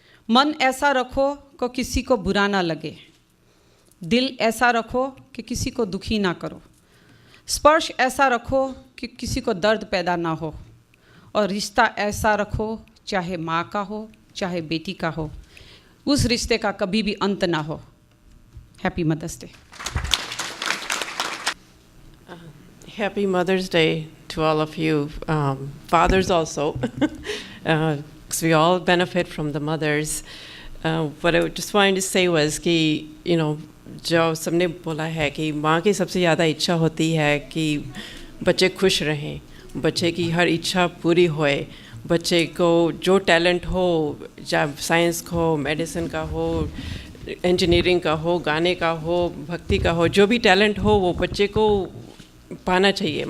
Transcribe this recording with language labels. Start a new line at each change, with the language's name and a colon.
Hindi: मन ऐसा रखो कि किसी को बुरा ना लगे। दिल ऐसा रखो कि किसी को दुखी ना करो। स्पर्श ऐसा रखो कि किसी को दर्द पैदा ना हो, और रिश्ता ऐसा रखो चाहे माँ का हो चाहे बेटी का हो, उस रिश्ते का कभी भी अंत ना हो।
English: Happy mother's day. Happy Mother's Day to all of you. Fathers also, because we all benefit from the mothers. What I just wanted to say was
Hindi: कि जो सबने बोला है कि माँ की सबसे ज़्यादा इच्छा होती है कि बच्चे खुश रहें, बच्चे की हर इच्छा पूरी होए, बच्चे को जो टैलेंट हो, चाहे साइंस का हो, मेडिसिन का हो, इंजीनियरिंग का हो, गाने का हो, भक्ति का हो, जो भी टैलेंट हो वो बच्चे को पाना चाहिए।